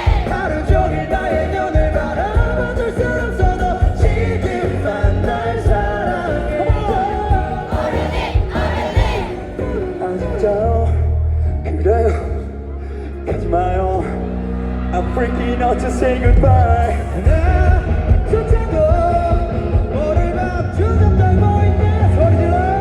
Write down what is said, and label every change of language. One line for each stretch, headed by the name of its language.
Korean: 하루 종일 나의 눈을 바라봐줄 순 없어도 지금만 날 사랑해줘. 아 진짜요? 그래요 가지마요
English: I'm freaking out to say goodbye
Korean: 나조차도 오늘 밤 주접 떨고 있네. 소리 질러.